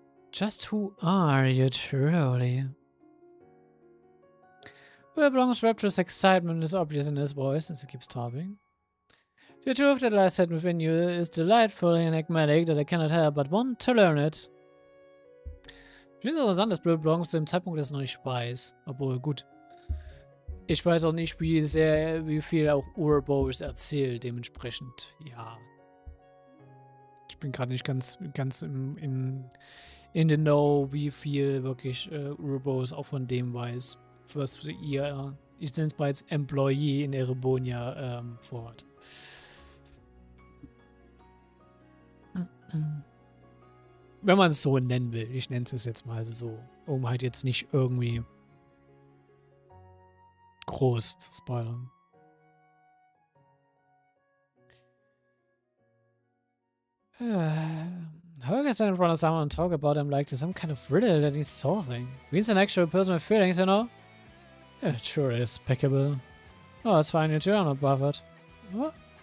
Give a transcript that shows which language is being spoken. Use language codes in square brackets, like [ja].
[en] Just who are you truly? Whereblong's rapturous excitement is obvious in his voice as he keeps talking. The truth that lies hidden within you is delightfully enigmatic that I cannot help but want to learn it. [de] Ich finde es interessant, dass Whereblong zu dem Zeitpunkt das noch nicht weiß. Obwohl, gut. Ich weiß auch nicht, wie viel auch Erebonia erzählt, dementsprechend, ja. Ich bin gerade nicht ganz [en] in the know, [de] wie viel wirklich Erebonia auch von dem weiß, was ihr, ich nenne es mal jetzt Employee in Erebonia vorhat. Wenn man es so nennen will. Ich nenne es jetzt mal so, um halt jetzt nicht irgendwie groß zu spoilern. [en] How can I stand in front of someone and talk about them like there's some kind of riddle that needs solving? Means an actual person with feelings, you know? It sure is pickable. Oh, it's fine, you too, I'm not bothered. What?